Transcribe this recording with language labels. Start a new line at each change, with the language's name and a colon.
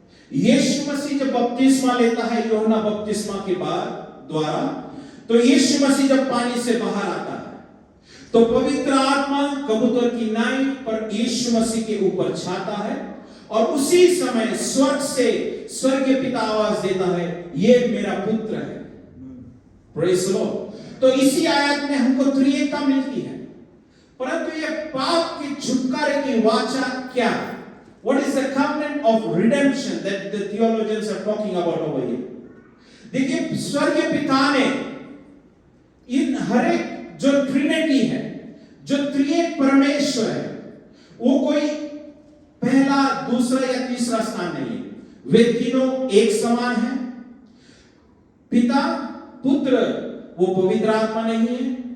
Hindi: यीशु मसीह जब बपतिस्मा लेता है यूहन्ना बपतिस्मा के द्वारा, तो यीशु मसीह जब पानी से बाहर आता है तो पवित्र आत्मा कबूतर की नाई पर यीशु मसीह के ऊपर छाता है और उसी समय स्वर्ग से स्वर्गीय पिता आवाज देता है, ये मेरा पुत्र है।
English: Praise the Lord.
Hindi: तो इसी आयत में हमको त्रिएकता मिलती है। परंतु ये पाप के छुटकारे की वाचा क्या है?
English: What is the covenant of redemption that the theologians are talking about over here?
Hindi: देखिए, स्वर्गीय पिता ने इन हर एक जो ट्रिनिटी है, जो त्रिएक परमेश्वर है, वो कोई पहला, दूसरा या तीसरा स्थान नहीं है। वे तीनों एक समान हैं। पिता, पुत्र, वो पवित्र आत्मा नहीं है।